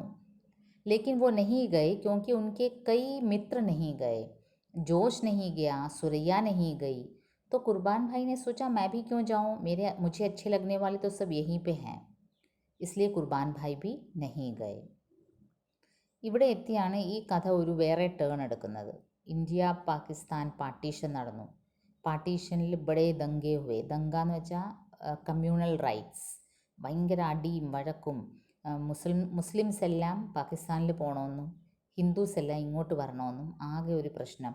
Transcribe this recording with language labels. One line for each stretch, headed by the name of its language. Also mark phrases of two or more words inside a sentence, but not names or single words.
Hindi: लेकिन वो नहीं गए क्योंकि उनके कई मित्र नहीं गए, जोश नहीं गया, सुरैया नहीं गई। तो कुर्बान भाई ने सोचा मैं भी क्यों जाऊँ, मुझे अच्छे लगने वाले तो सब यहीं पे हैं, इसलिए कुर्बाൻ ഭായ് भी नहीं गए।
Malayalam: ഇവിടെ എത്തിയാണ് ഈ കഥ ഒരു വേറെ ടേൺ എടുക്കുന്നത്. ഇന്ത്യ പാകിസ്ഥാൻ പാർട്ടീഷൻ നടന്നു. പാർട്ടീഷനിൽ
Hindi: बड़े दंगे हुए.
Malayalam: ദംഗ എന്ന് വെച്ചാൽ
English: communal riots,
Malayalam: ഭയങ്കര അടിയും വഴക്കും. മുസ്ലിംസ് എല്ലാം പാകിസ്ഥാനിൽ പോകണമെന്നും ഹിന്ദുസ് എല്ലാം ഇങ്ങോട്ട് വരണമെന്നും ആകെ ഒരു പ്രശ്നം.